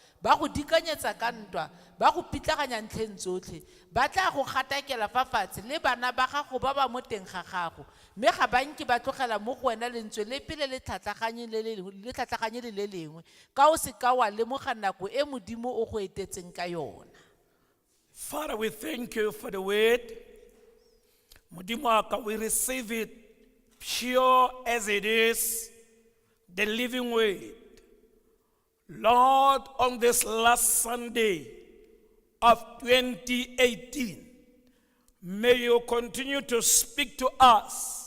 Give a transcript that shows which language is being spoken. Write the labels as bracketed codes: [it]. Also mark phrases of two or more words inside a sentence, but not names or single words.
[tn] ba go dikanyetsa ka ntwa ba go pitlaganya ntlheng tsotlhe ba tla go gatakela fa fatshe le bana ba gago ba ba mo teng ga gago mme ga banke ba tlogela mo go wena lentswe le pele le tlhatlaganye le lengwe ka o se ka wa lemoga nako e modimo o go etetseng ka yona. [en] Father, we thank you for the word. [tn] Modimo wa ka, [en] we receive it pure as it is, the living word. Lord, on this last Sunday of 2018, may you continue to speak to us.